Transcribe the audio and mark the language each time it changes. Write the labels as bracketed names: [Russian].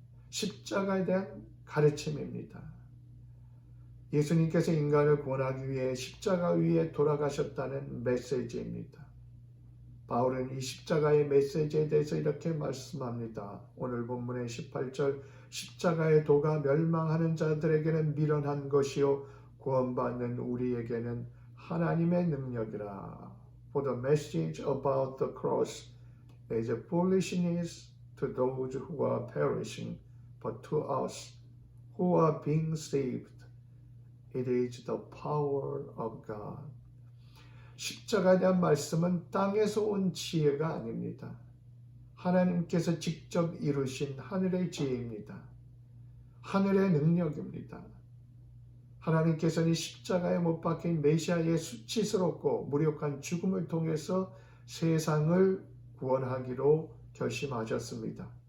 [Korean] 십자가에 대한 가르침입니다. 예수님께서 인간을 구원하기 위해 십자가 위에 돌아가셨다는 메시지입니다. 바울은 이 십자가의 메시지에 대해서 이렇게 말씀합니다. 오늘 본문의 18절, 십자가의 도가 멸망하는 자들에게는 미련한 것이요 구원받는 우리에게는 하나님의 능력이라. [English] For the message about the cross is foolishness to those who are perishing, but to us who are being saved, it is the power of God. [Korean] 십자가에 대한 말씀은 땅에서 온 지혜가 아닙니다. 하나님께서 직접 이루신 하늘의 지혜입니다. 하늘의 능력입니다. 하나님께서는 십자가에 못 박힌 메시아의 수치스럽고 무력한 죽음을 통해서 세상을 구원하기로 결심하셨습니다.